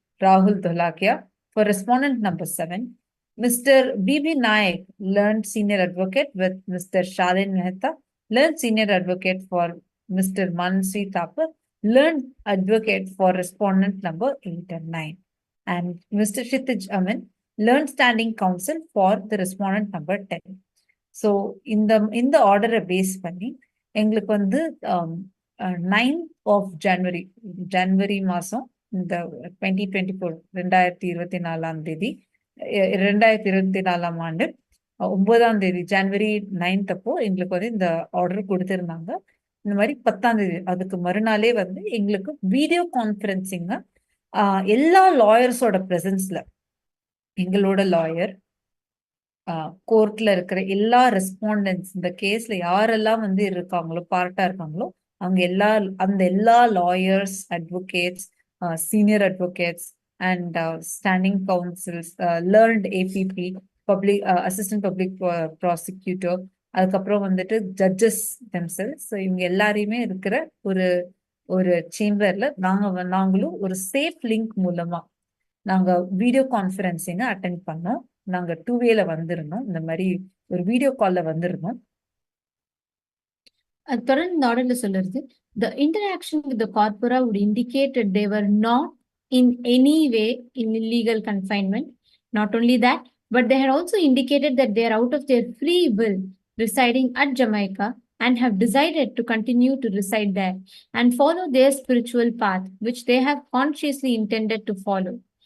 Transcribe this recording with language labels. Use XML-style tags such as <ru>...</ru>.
<en>Rahul Dholakia, for respondent number 7, Mr. B.B. Naik, learned senior advocate with Mr. Shalin Mehta, learned senior advocate for Mr. Mansi Thapar, learned advocate for respondent number 8 and 9, and Mr. Kshitij Amin, learned standing counsel for the respondent number 10. So, in the order base</en> <ta>பண்ணி எங்களுக்கு வந்து 9th of ஜனவரி மாசம் இந்த 2024 2024 ஆண்டு 9ஆம் தேதி ஜனவரி 9th அப்போ எங்களுக்கு வந்து இந்த ஆர்டர் கொடுத்திருந்தாங்க. இந்த மாதிரி 10ஆம் தேதி அதுக்கு மறுநாளே வந்து எங்களுக்கு வீடியோ கான்ஃபரன்சிங்க எல்லா லாயர்ஸோட பிரசன்ஸ்ல, எங்களோட லாயர், கோர்ட்ல இருக்கிற எல்லா ரெஸ்பாண்டன்ஸ், இந்த கேஸ்ல யாரெல்லாம் வந்து இருக்காங்களோ பார்ட்டா இருக்காங்களோ அவங்க எல்லா lawyers, advocates, senior advocates,</ta> <en>and standing counsels, learned APP, public assistant public prosecutor,</en> <ta>அதுக்கப்புறம் வந்துட்டு ஜட்ஜஸ்</ta> <en>themselves.</en> <ta>ஸோ இவங்க எல்லாரையுமே இருக்கிற ஒரு ஒரு சேம்பர்ல நாங்களும் ஒரு சேஃப் லிங்க் மூலமா நாங்க வீடியோ கான்ஃபரன்சிங்க அட்டென்ட் பண்ணோம். நாங்க 2 வேல வந்திருந்தோம், இந்த மாதிரி ஒரு வீடியோ கால்ல வந்திருந்தோம். அது தொடர்ந்து இந்த ஆர்டர்ல சொல்றது,</ta> <en>the interaction with the corpora would indicate that they were not in any way in illegal confinement. Not only that, but they had also indicated that they are out of their free will residing at Jamaica and have decided to continue to reside there and follow their spiritual path, which they have consciously intended to follow.</en>